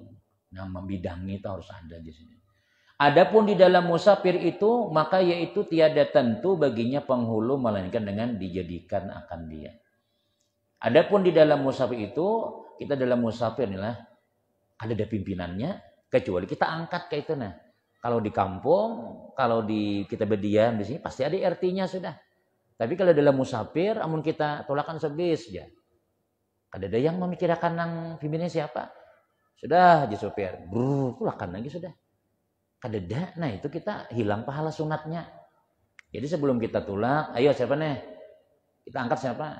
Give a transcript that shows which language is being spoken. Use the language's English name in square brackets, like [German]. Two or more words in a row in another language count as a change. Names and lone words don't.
[Indonesian] Nah membidangi itu harus ada di sini. Adapun di dalam musafir itu maka yaitu tiada tentu baginya penghulu melainkan dengan dijadikan akan dia. Adapun di dalam musafir itu, kita dalam musafir inilah ada pimpinannya, kecuali kita angkat kayak itu nah. Kalau di kampung, kalau kita berdiam di sini pasti ada RT-nya sudah. Tapi kalau dalam musafir, [Banjar] amun kita tolakan sebis ya. [Indonesian] Ada yang memikirkan nang pimpinannya siapa? [Banjar] Sudah aja sopir, tolakan lagi sudah. Kadeda, nah itu kita hilang pahala sunatnya. Jadi sebelum kita tulak, ayo siapa nih? [Indonesian] Kita angkat siapa?